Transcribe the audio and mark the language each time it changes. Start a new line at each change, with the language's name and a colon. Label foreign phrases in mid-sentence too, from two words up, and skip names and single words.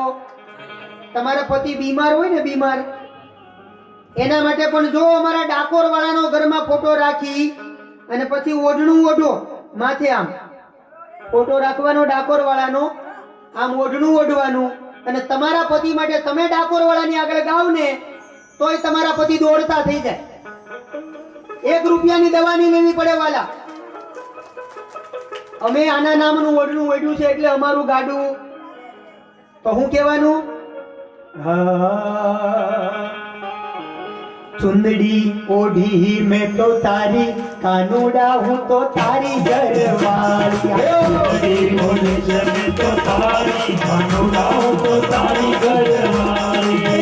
Gujarati: તમારા પતિ બીમાર હોય ને, બીમાર, એના માટે પણ જો અમારા ડાકોર વાળાનો ઘરમાં ફોટો રાખી અને પછી ઓઢણું ઓઢો માથે, આમ ફોટો રાખવાનો ડાકોર વાળાનો, આમ ઓઢણું ઓઢવાનું, અને તમારા પતિ માટે તમે ડાકોર વાળાની આગળ ગાવ ને તોય તમારા પતિ દોડતા થઈ જાય। 1 રૂપિયાની દવા નહીં લેવી પડે વાલા। અમે આના નામનું ઓઢણું ઓઢ્યું છે એટલે અમારું ગાડું। તો હું કહેવાનું? ચુંદડી ઓઢી મેં તો તારી કાનુડા હું તો તારી ઘરવાળી। ચુંદડી ઓઢી મેં તો તારી કાનુડા હું તો તારી ઘરવાળી।